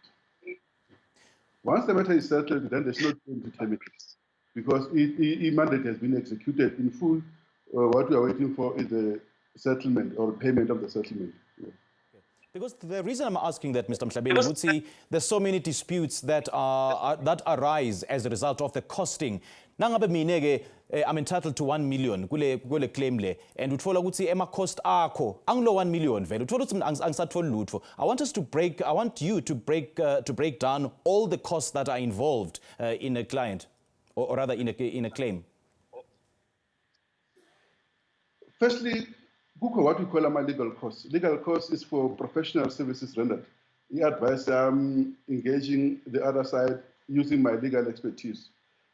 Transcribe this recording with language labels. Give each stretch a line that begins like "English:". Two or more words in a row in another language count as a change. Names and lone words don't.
English: Once the matter is settled, then there's no time to terminate because the mandate has been executed in full. What we are waiting for is the settlement or payment of the settlement. Yeah. Because the reason I'm asking that, Mr. Mhlabeni, would see there's so many disputes that arise as a result of the costing.
Swati: Nangabe minege
English: I'm entitled to 1 million
Swati: kule claim le, and utfola ukuthi ema cost akho anglo 1 million vele utfola ukuthi angisatholi lutho.
English: I want you to break down all the costs that are involved in a client or rather in a claim. Firstly, what we call legal costs. Legal costs is for professional services rendered. The advice engaging the other side using my legal expertise.